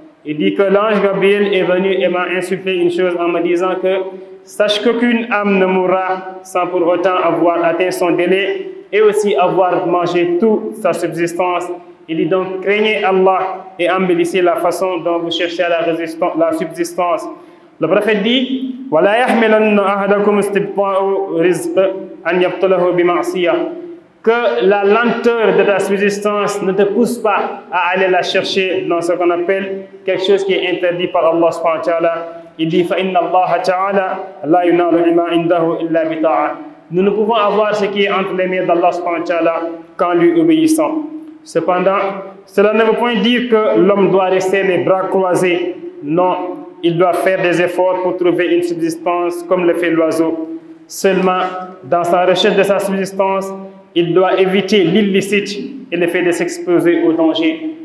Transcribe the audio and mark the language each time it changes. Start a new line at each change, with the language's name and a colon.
French: Il dit que l'ange Gabriel est venu et m'a insufflé une chose en me disant que sache qu'aucune âme ne mourra sans pour autant avoir atteint son délai et aussi avoir mangé toute sa subsistance. Il dit donc craignez Allah et embellissez la façon dont vous cherchez la subsistance. Le prophète dit
Arabic: وَلَا يَحْمِلَنَّ أَحَدَكُمْ اسْتِبْطَاءُ رِزْقٍ أَنْ يَبْطُلَهُ بِمَعْصِيَةٍ.
French: que la lenteur de ta subsistance ne te pousse pas à aller la chercher dans ce qu'on appelle quelque chose qui est interdit par Allah subhanahu wa ta'ala. Il dit
Arabic: فَإِنَّ اللَّهَ تَعَالَى لَا يُنَالُ مَا عِنْدَهُ إِلَّا بِطَاعَةٍ.
French: Nous ne pouvons avoir ce qui est entre les mains d'Allah subhanahu wa ta'ala qu'en lui obéissant. Cependant, cela ne veut point dire que l'homme doit rester les bras croisés. Non, il doit faire des efforts pour trouver une subsistance comme le fait l'oiseau. Seulement, dans sa recherche de sa subsistance, il doit éviter l'illicite et le fait de s'exposer au danger.